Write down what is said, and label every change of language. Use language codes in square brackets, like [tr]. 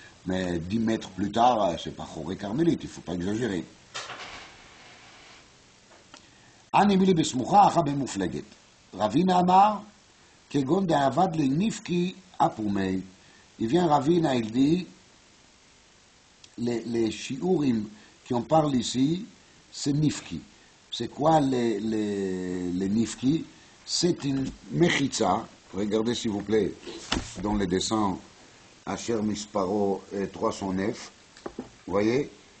[fr] Mais 10 mètres plus tard, c'est pas choré carmélite, il ne faut pas exagérer. [he] אני מילי בסמוכה, אחה במופלגת. רבינה אמר, כגון דאבד לניפקי אפומי. [fr] Il vient Ravina, il dit, les shiurim qui on parle ici, c'est nifki. C'est quoi les nifki? C'est une mechitza, regardez s'il vous plaît, dans les dessins Asher Misparo 309, vous voyez?